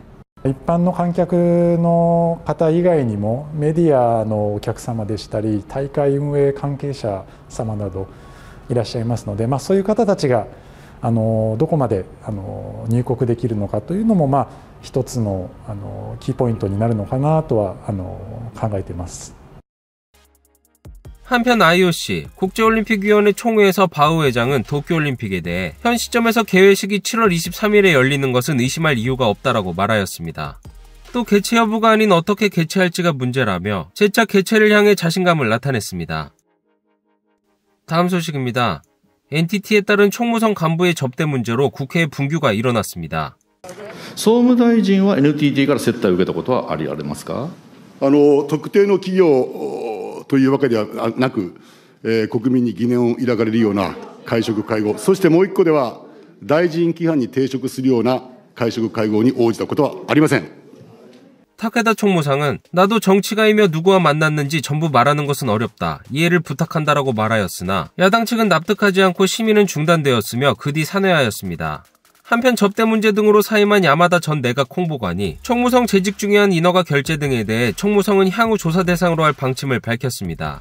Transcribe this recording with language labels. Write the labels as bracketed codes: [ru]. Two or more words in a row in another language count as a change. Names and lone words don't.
[ja] 一般の観客の方以外にもメディアのお客様でしたり大会運営関係者様などいらっしゃいますので、そういう方たちがどこまで入国できるのかというのも一つのキーポイントになるのかなとは考えています。 [ko] 한편 IOC, 국제올림픽위원회 총회에서 바흐 회장은 도쿄올림픽에 대해 현 시점에서 개회식이 7월 23일에 열리는 것은 의심할 이유가 없다라고 말하였습니다. 또 개최 여부가 아닌 어떻게 개최할지가 문제라며 재차 개최를 향해 자신감을 나타냈습니다. 다음 소식입니다. NTT에 따른 총무성 간부의 접대 문제로 국회에 분규가 일어났습니다. [ja] 総務大臣は NTT から接待を受けたことはありますか。特定の企業というわけではなく、国民に疑念を抱かれるような会食会合、そしてもう一個では大臣規範に抵触するような会食会合に応じたことはありません。 [ko] 타케다 총무상은 나도 정치가이며 누구와 만났는지 전부 말하는 것은 어렵다. 이해를 부탁한다라고 말하였으나 야당 측은 납득하지 않고 심의는 중단되었으며 그 뒤 산회하였습니다. 한편 접대 문제 등으로 사임한 야마다 전 내각 홍보관이 총무성 재직 중에 한 인허가 결제 등에 대해 총무성은 향후 조사 대상으로 할 방침을 밝혔습니다.